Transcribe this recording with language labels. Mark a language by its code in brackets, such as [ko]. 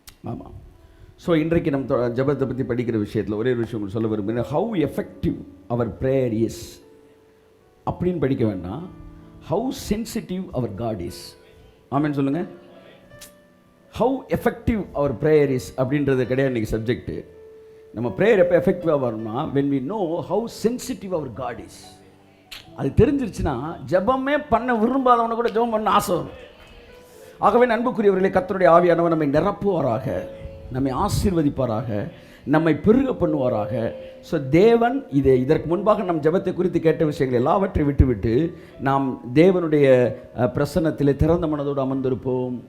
[ta] ஆமாம். ஸோ இன்றைக்கு நம்ம ஜெபத்தை பற்றி படிக்கிற விஷயத்தில் ஒரே ஒரு விஷயம் உங்களுக்கு சொல்ல விரும்புகிறேன். [en] how effective our prayer is [ta] அப்படின்னு படிக்க வேண்டாம். [en] How sensitive our God is. Amen சொல்லுங்கள். How effective our prayer is [ta] அப்படின்றது கிடையாது இன்றைக்கி சப்ஜெக்ட்டு. நம்ம ப்ரேயர் எப்போ எஃபெக்டிவாக வரணும்னா [en] when we know how sensitive our God is. [ta] அது தெரிஞ்சிருச்சுன்னா ஜெபமே பண்ண விரும்பாதவனை கூட ஜெபம் பண்ண ஆசை வரும். ஆகவே அன்புக்குரியவர்களே, கர்த்தருடைய ஆவியானவர் நம்மை நிரப்புவாராக, நம்மை ஆசீர்வதிப்பாராக, நம்மை பெருக பண்ணுவாராக. ஸோ தேவன் இதற்கு முன்பாக நம் ஜெபத்தை குறித்து கேட்ட விஷயங்கள் எல்லாவற்றை விட்டுவிட்டு நாம் தேவனுடைய பிரசன்னத்தில் திறந்த மனதோடு அமர்ந்திருப்போம்.